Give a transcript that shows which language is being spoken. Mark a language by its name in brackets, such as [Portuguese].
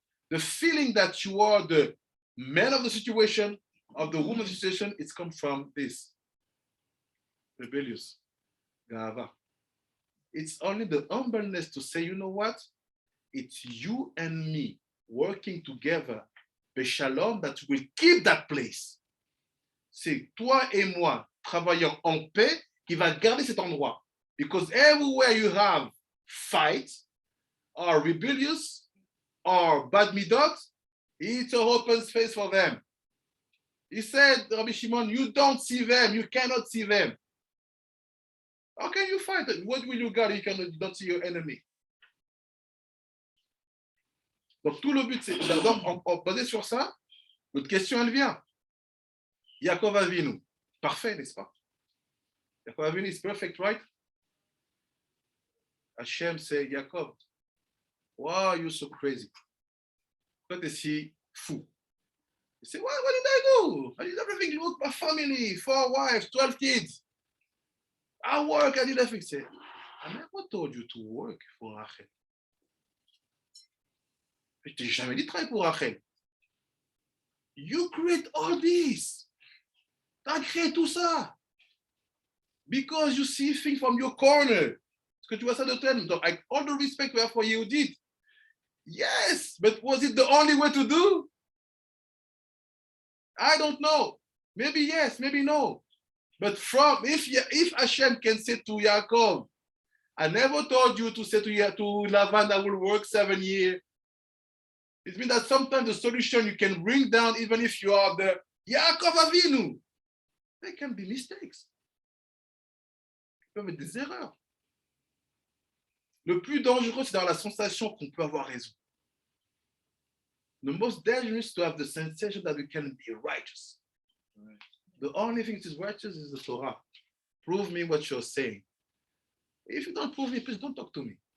[English] The feeling that you are the man of the situation, of the woman of the situation, it's come from this. Rebellious. Gava. It's only the humbleness to say, you know what? It's you and me working together, the shalom that will keep that place. [French] C'est toi et moi travaillant en paix qui va garder cet endroit. [English] Because everywhere you have fight, or rebellious, or bad midot, it's an open space for them. He said, Rabbi Shimon, you don't see them, you cannot see them. How can you fight? What will you guard if you don't see your enemy? [French] Donc tout le but, c'est basé sur ça, notre question, elle vient. Yaakov Avinu, parfait, n'est-ce pas? [English] Yaakov Avinu is perfect, right? Hashem said, Yaakov, wow, you're so crazy. [French] Pourquoi t'es si fou? [English] He said, what did I do? I did everything. Look, my family, 4 wives, 12 kids. I work, I did everything. He said, I never told you to work for Rachel. [French] Je t'ai jamais dit de travailler pour Rachel. [English] You create all this. [French] T'as créé tout ça. [English] Because you see things from your corner. [French] Est-ce que tu vois ça de toi-même? Donc, avec [English] all the respect we have for Yehudit, yes, but was it the only way to do? I don't know. Maybe yes, maybe no. But if Hashem can say to Yaakov, I never told you to say to Lavan, I will work 7 years. It means that sometimes the solution you can bring down, even if you are the Yaakov Avinu, there can be mistakes. [French] Il peut y avoir des erreurs. Le plus dangereux, c'est dans la sensation qu'on peut avoir raison. [English] The most dangerous is to have the sensation that we can be righteous. Right. The only thing that is righteous is the Torah. Prove me what you're saying. If you don't prove me, please don't talk to me.